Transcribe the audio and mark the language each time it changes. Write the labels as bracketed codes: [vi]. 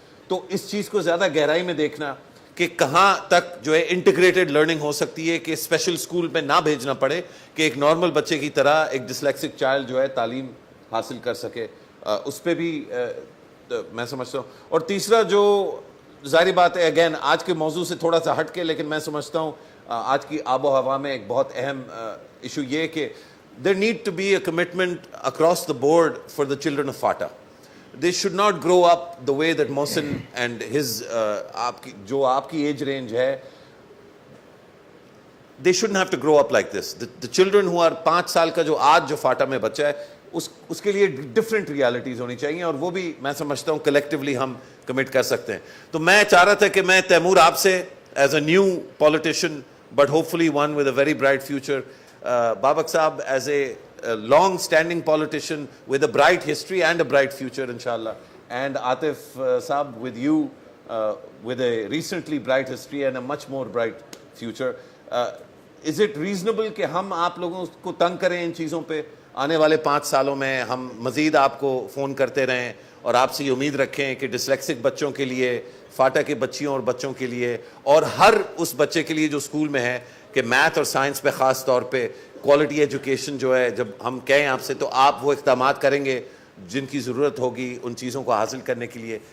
[ur] تو اس چیز کو زیادہ گہرائی میں دیکھنا کہ کہاں تک جو ہے انٹیگریٹڈ لرننگ ہو سکتی ہے, کہ اسپیشل اسکول میں نہ بھیجنا پڑے, کہ ایک نارمل بچے کی طرح ایک ڈسلیکسک چائلڈ جو ہے تعلیم حاصل کر سکے, اس پہ بھی میں سمجھتا ہوں. اور تیسرا جو ظاہری بات ہے اگین آج کے موضوع سے تھوڑا سا ہٹ کے, لیکن میں سمجھتا ہوں آج کی آب و ہوا میں ایک بہت اہم ایشو یہ کہ [en] There need to be a commitment across the board for the children of FATA. They should not grow up the way that Mohsin and his [ur] جو آپ کی ایج رینج ہے, [en] they shouldn't have to grow up like this. The children who are [ur] 5 سال کا جو آج جو FATA میں بچہ ہے اس کے لیے ڈفرینٹ ریالٹیز ہونی چاہیے, اور وہ بھی میں سمجھتا ہوں کلیکٹیولی ہم کمٹ کر سکتے ہیں. تو میں چاہ رہا تھا کہ میں تیمور آپ سے [en] As a new politician but hopefully one with a very bright future, Babak صاحب as a long standing politician with a bright history and a bright future inshallah, and Atif Saab with you with a recently bright history and a much more bright future. Is it reasonable [ur] کہ ہم آپ لوگوں کو تنگ کریں ان چیزوں پہ؟ آنے والے 5 سالوں میں ہم مزید آپ کو فون کرتے رہیں اور آپ سے یہ امید رکھیں کہ ڈسلیکسک بچوں کے لیے, فاٹا کے بچیوں اور بچوں کے لیے, اور ہر اس بچے کے لیے جو اسکول میں ہے, کہ میتھ اور سائنس پہ خاص طور پہ کوالٹی ایجوکیشن جو ہے, جب ہم کہیں آپ سے تو آپ وہ اقدامات کریں گے جن کی ضرورت ہوگی ان چیزوں کو حاصل کرنے کے لیے.